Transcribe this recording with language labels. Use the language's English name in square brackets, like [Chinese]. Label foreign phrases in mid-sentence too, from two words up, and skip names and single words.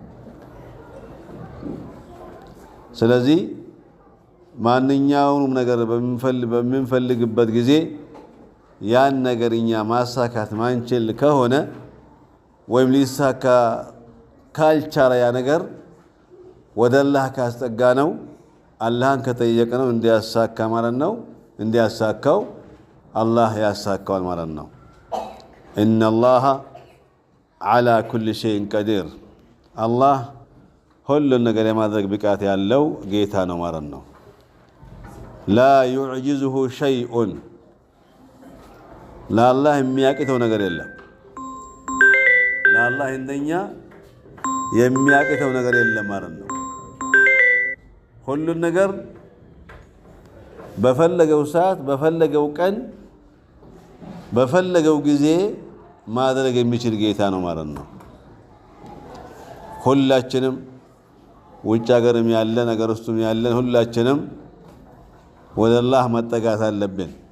[Amharic] ስለዚህ ማንኛውንም ነገር በሚፈልግበት ጊዜ ያን ነገርኛ ማሳካት ማንችል ከሆነ ወይም ሊሳካ ካልቻለ ያ ነገር ወደ አላህ ካስጠጋ ነው አላህን ከጠየቀ ነው እንዲያሳካ ማለት ነው እንዲያሳካው አላህ ያሳካዋል ማለት ነው [Arabic] إن الله على كل شيء قدير [Amharic] الله ሁሉ ነገር የማድረግ ብቃት ያለው ጌታ ነው ማለት ነው [Arabic] لا يعجزه شيء لا الله [Amharic] የሚያቅተው ነገር የለም ለአላህ እንደኛ የሚያቅተው ነገር የለም ማለት ነው ሁሉ ነገር በፈለገው ሰዓት በፈለገው ቀን በፈለገው ጊዜ ማድረግ የሚችል ጌታ ነው ማለት ነው ሁላችንም ውጭ ሀገርም ያለ ነገር ውስጥም ያለ ሁላችንም ወደ አላህ መጠጋት አለብን